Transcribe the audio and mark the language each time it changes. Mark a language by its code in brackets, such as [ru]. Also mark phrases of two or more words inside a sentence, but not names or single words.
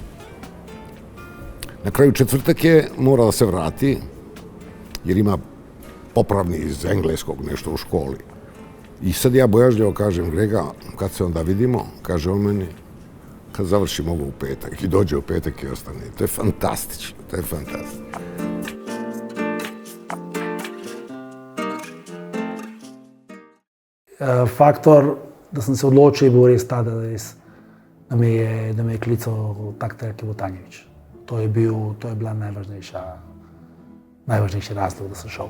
[sr] Na kraju četvrtak je mora da se vrati, jer ima popravni iz engleskog nešto u školi. I sad ja bojažljivo kažem, Grega, kad se onda vidimo, kaže on meni, kad završimo ovo u petak. I dođe u petak i ostane. To je fantastično, to je fantastično. [sl] Faktor, da sem se odločil, je bil res ta, da me je klical tak trener kot Tanjević. To je bila najvažnejši razlog, da sem šel.